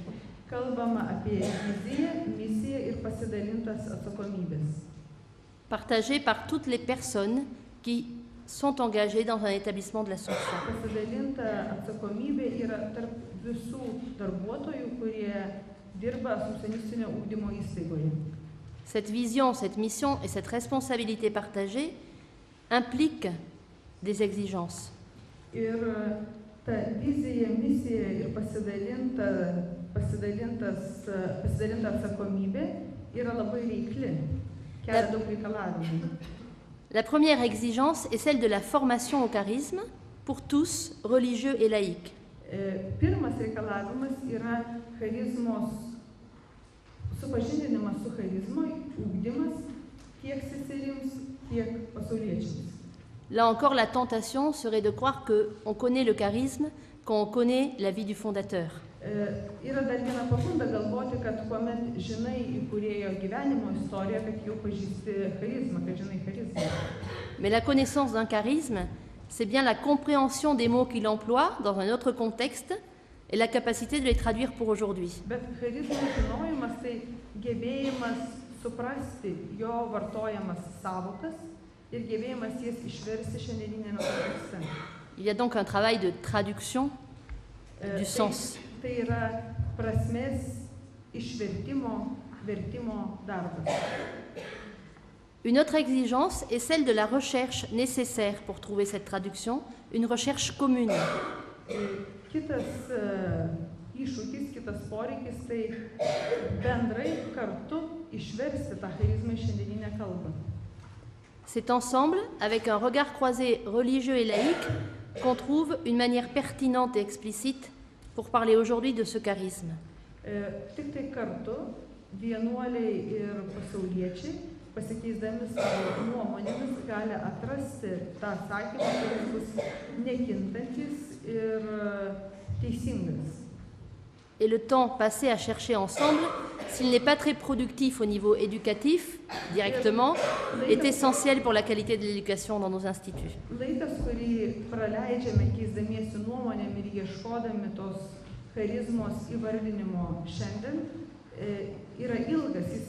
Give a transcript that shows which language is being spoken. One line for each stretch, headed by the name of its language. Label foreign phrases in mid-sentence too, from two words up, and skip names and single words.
Lithuanian: Kalbama apie viziją, misiją ir pasidalintas atsakomybės.
French: Partagée par toutes les personnes qui sont engagées dans un établissement de l'Assomption.
Lithuanian: Pasidalinta atsakomybė yra tarp visų darbuotojų, kurie dirba asociacionistinio ugdymo įstaigoje.
French: Cette vision, cette mission et cette responsabilité partagée impliquent des exigences.
Lithuanian: Ir ta vizija, misija ir pasidalinta atsakomybė yra labai reikli, kelia daug reikalavimų.
French: La première exigence est celle de la formation au charisme pour tous, religieux et laïcs.
Lithuanian: Pirmas reikalavimas yra charizmos supažindinimas su charizmo, ugdymas tiek seserims, tiek pasauliečiams.
French: Là encore, la tentation serait de croire qu'on connaît le charisme quand on connaît la vie du fondateur.
Lithuanian: Yra dar viena pagunda galvoti, kad kuomet žinai įkūrėjo gyvenimo istoriją, kad jau pažįsti charizmą, kad žinai charizmą.
French: Mais la connaissance d'un charisme, c'est bien la compréhension des mots qu'il emploie dans un autre contexte et la capacité de les traduire pour aujourd'hui.
Lithuanian: Bet charizmo žinojimas tai gebėjimas suprasti jo vartojamas savokas ir gebėjimas jas išversti šiandieninėme kontekste.
French: Il y a donc un travail de traduction du sens.
Lithuanian: Tai yra prasmės išvertimo, vertimo darbas.
French: Une autre exigence est celle de la recherche nécessaire pour trouver cette traduction, une recherche commune.
Lithuanian: Kitas iššūkis, kitas poreikis, tai bendrai kartu išversti tą charizmą į šiandieninę kalbą.
French: C'est ensemble, avec un regard croisé religieux et laïque, qu'on trouve une manière pertinente et explicite pour parler aujourd'hui de ce charisme.
Lithuanian: Tik tai kartu vienuoliai ir pasauliečiai, pasikeisdami savo nuomonėmis, gali atrasti tą sakymą, kuris bus nekintantis ir teisingas.
French: Et le temps passé à chercher ensemble, s'il n'est pas très productif au niveau éducatif, directement, est essentiel pour la qualité de l'éducation dans nos instituts.
Lithuanian: Laikas, kurį praleidžiame keisdamiesi nuomonėm ir ieškodami tos charizmos įvardinimo šiandien, yra ilgas.